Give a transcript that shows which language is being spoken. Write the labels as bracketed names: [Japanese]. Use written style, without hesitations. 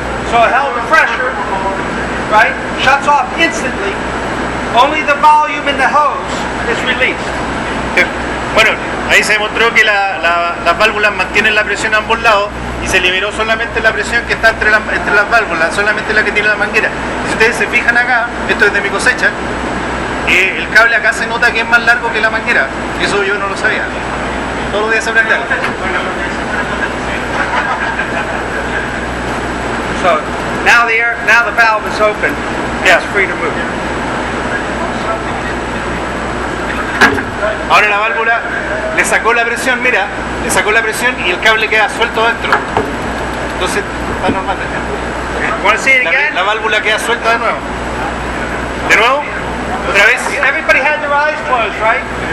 [English] So it held the pressure, right? Shuts off instantly. Only the volume in the hose is released. [Spanish] Bueno, ahí se demostró que las válvulas mantienen la presión a ambos lados y se liberó solamente la presión que está entre las válvulas, solamente la que tiene la manguera. Si ustedes se fijan acá, esto es de mi cosecha, el cable acá se nota que es más largo que la manguera. Eso yo no lo sabía. Todos los días se aprende algo. [English] So now the valve is open. Yeah. It's free to move. [Spanish] Ahora la válvula le sacó la presión, mira, le sacó la presión y el cable queda suelto dentro. Entonces está normal. [English] Want to see it again? [Spanish] La válvula queda suelta de nuevo. ¿De nuevo? ¿Otra vez? [English] Everybody had their eyes closed, right?